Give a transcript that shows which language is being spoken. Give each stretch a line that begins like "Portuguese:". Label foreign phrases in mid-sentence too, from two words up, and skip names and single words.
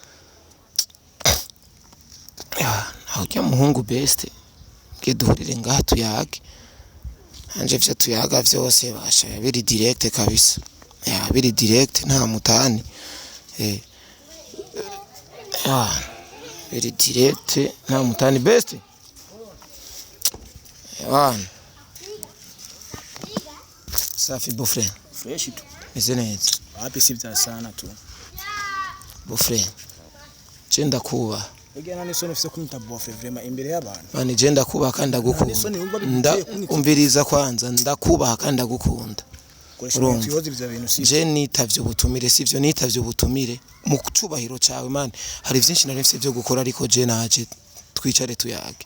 Rundi: aho kya muhungu best duhurire ngaha tuyage anje vyo tuyaga vyose basha biri direct kabisa biri direct nta mutani biri direct nta mutani best safi bofre
Swahili: fresh tu
Rundi: meze neza
Swahili: wapi sivya sana tu
Rundi: bofre cenda kuba Egena ni soni ufise kunyita bofre vraiment imbere y'abantu. Mani je ndakubaha kandi ndagukunda. Umviriza kwanza ndakubaha kandi ndagukunda. Je nitavye ubutumire sivyo nitavye ubutumire mu cubahiro cawe mani hari vyinshi nari mfise byo gukora ariko je naje twicare tuyage.